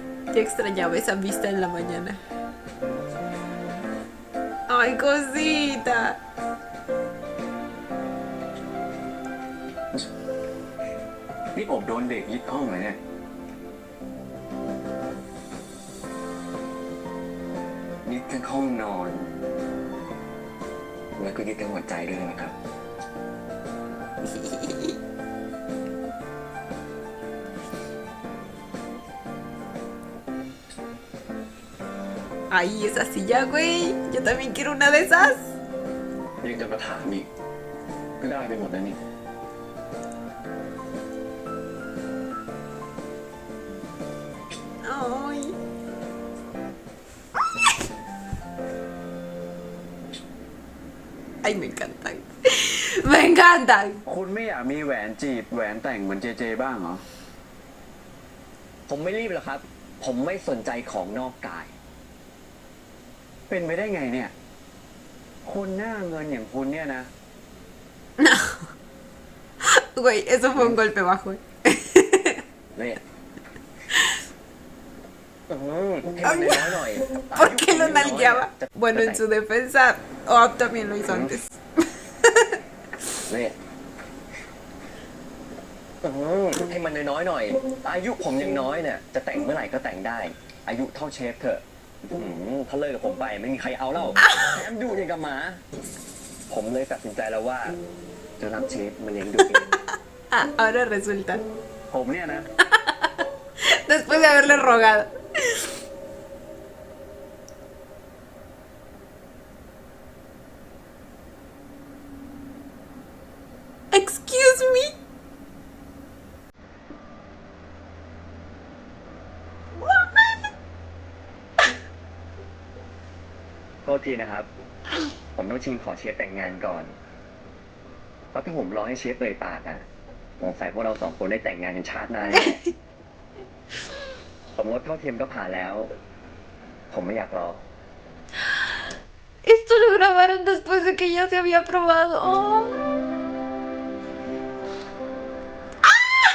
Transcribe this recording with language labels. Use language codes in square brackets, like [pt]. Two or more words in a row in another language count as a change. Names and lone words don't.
[es] Ya extrañaba esa vista en la mañana. ¡Ay, cosita! [th] นี่ผมโดนเด็กยึดห้องเลยเนี่ยยึดทั้งห้องนอน แล้วก็ยึดทั้งหัวใจด้วยนะครับ [es] ¡Ay, esa silla, güey! Yo también quiero una de esas. [th] ยังจะมาถามอีกก็ได้ไปหมดแล้วนี่ [es] ¡Ay! ¡Ay, me encantan! ¡Me encantan! [th] คุณไม่อยากมีแหวนจีบแหวนแต่งเหมือนเจเจบ้างเหรอ ผมไม่รีบหรอกครับ ผมไม่สนใจของนอกกาย เป็นไปได้ไงเนี่ย คนหน้าเงินอย่างคุณเนี่ยนะ [es] No. Güey, eso fue un golpe bajo. [th] เนี่ยให้มันน้อยหน่อย [es] ¿Por qué lo nalgueaba? Bueno, en su defensa, Oab también lo hizo antes. [th] เนี่ยให้มันน้อยๆหน่อย อายุผมยังน้อยเนี่ย จะแต่งเมื่อไหร่ก็แต่งได้ อายุเท่าเชฟเถอะถ้าเลิกกับผมไปไม่มีใครเอาแล้วแถมดูอย่างกับหมา ผมเลยตัดสินใจแล้วว่า จะรับเชฟมาเลี้ยงดูเอง [es] Ah, ahora resulta. [th] ผมเนี่ยนะ [es] Después de haberle rogado. [en] Excuse me. Woman. [th] โทษทีนะครับ ผมต้องชิงขอเชฟแต่งงานก่อน เพราะถ้าผมรอให้เชฟเอ่ยปากอ่ะสงสัยพวกเราสองคนได้แต่งงานกันชาติหน้าแน่สมมติเท่าเทียมก็ผ่านแล้ว ผมไม่อยากรอ [es] Esto lo grabaron después de que ya se había aprobado. Oh. ¡Ah!